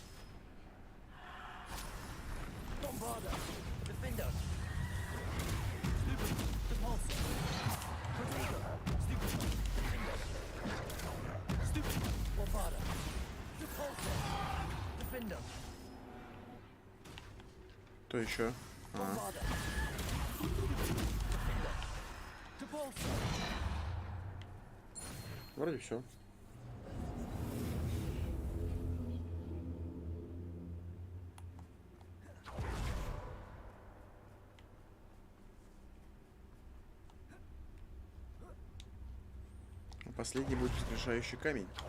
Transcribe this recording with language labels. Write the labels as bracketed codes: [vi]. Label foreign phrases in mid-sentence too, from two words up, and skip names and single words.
[ru] Bombada. Defender. Stupid. Depulsor. Protego. Stupid. Defender. Stupid. Bombada. Depulsor. Defender. Кто еще? Bombada. Defender. Depulsor. Вроде все. Последний будет воскрешающий камень.